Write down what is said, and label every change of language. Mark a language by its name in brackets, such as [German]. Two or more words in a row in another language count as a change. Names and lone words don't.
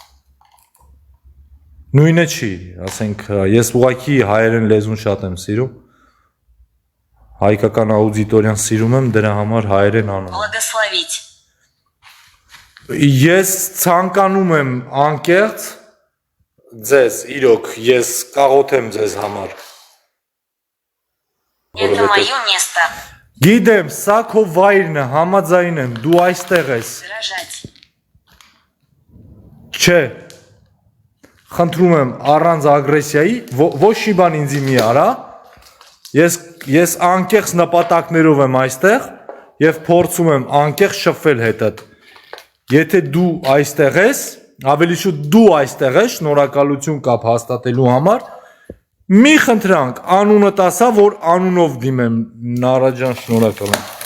[Armenian] Նույնը չի, ասենք, ես ուղղակի հայերեն լեզուն շատ եմ սիրում, հայկական աուդիտորիան սիրում եմ, դրա համար հայերեն անում։ [Russian] Благословить. [Armenian] Ես ցանկանում եմ անկեղծ ձեզ, իրոք, ես կաղոթեմ ձեզ համար։ [Russian] Это мое место. [Armenian] Գիտեմ, սա քո վայրն է, համաձայն եմ, դու այստեղ ես։ [Russian] Дрожать. [Armenian] Չէ։ Խնդրում եմ առանց ագրեսիայի, ոչ մի բան ինձ մի արա։ Ես անկեղծ նպատակներով եմ այստեղ եւ փորձում եմ անկեղծ շփվել հետդ։ Եթե դու այստեղ ես, ավելի շուտ դու այստեղ ես, շնորհակալություն կապ հաստատելու համար, մի խնդրանք, անունդ ասա, որ անունով դիմեմ, Նարա ջան, շնորհակալ եմ։